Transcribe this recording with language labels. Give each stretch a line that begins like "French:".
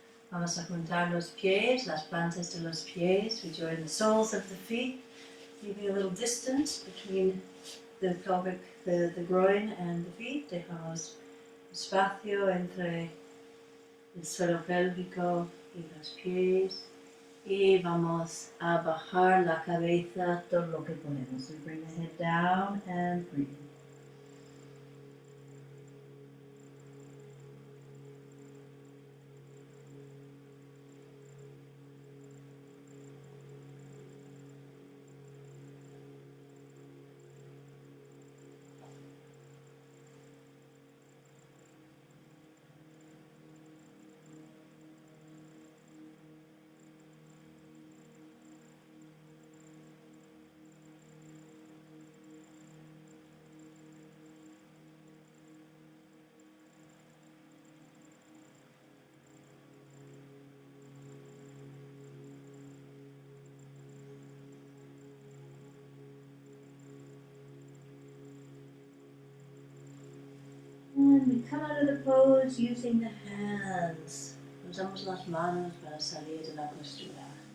Spanish: Vamos a juntar los pies, las plantas de los pies.
English: We join the soles of the feet, leaving a little distance between the pelvic, the groin and the feet.
Spanish: Dejamos espacio entre el suelo pélvico y los pies. Y vamos a bajar la cabeza todo lo que podemos.
English: We bring the head down and breathe. And we come out of the pose using the hands.
Spanish: Usamos las manos para salir de la postura.